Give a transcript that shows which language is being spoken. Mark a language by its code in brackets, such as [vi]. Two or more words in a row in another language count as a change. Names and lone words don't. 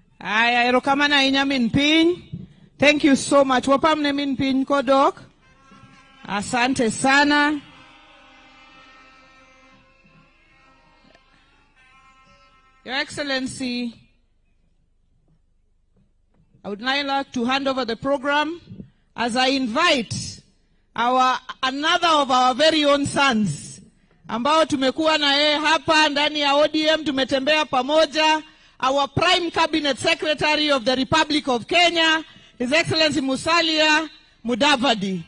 [luo] Aya, erokamana inya min piny. [en] Thank you so much. [luo] Wapamne min piny kodok. [sw] Asante sana. [en] Your Excellency, I would now like to hand over the program as I invite another of our very own sons [sw] ambao tumekuwa na yeye hapa ndani ya ODM, tumetembea pamoja, [en] our Prime Cabinet Secretary of the Republic of Kenya, His Excellency Musalia Mudavadi.